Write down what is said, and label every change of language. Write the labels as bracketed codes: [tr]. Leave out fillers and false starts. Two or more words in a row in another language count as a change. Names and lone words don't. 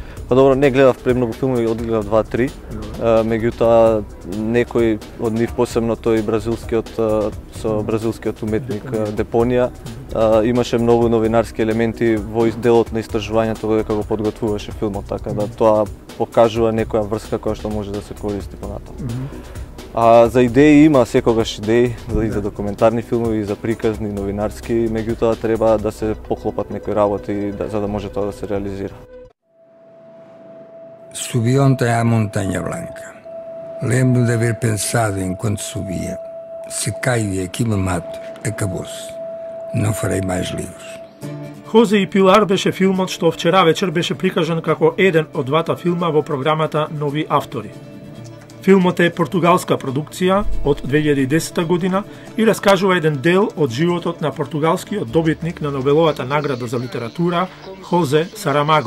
[mk] Па добро, не гледав премногу филмови, одгледав 2-3, меѓутоа некој од нив, посебно тој бразилскиот со бразилскиот уметник Депонија, имаше многу новинарски елементи во делот на истражувањето додека го подготвуваше филмот, така да тоа покажува некоја врска која што може да се користи понатаму. А за идеи има секогаш идеи, и за документарни филмови, и за приказни, новинарски, меѓутоа треба да се поклопат некои работи за да може тоа да се реализира. [pt] Subi ontem à Montanha Blanca. Lembro de haver pensado enquanto subia: se caio e aqui me mato, acabou-se. Não farei mais livros. [mk] Хозе и Пилар беше филмот што вчера вечер беше прикажан како еден од двата филма во програмата Нови автори. Филмот е португалска продукција од 2010 година и раскажува еден дел од животот на португалскиот добитник на Нобеловата награда за литература Хозе Сарамаго.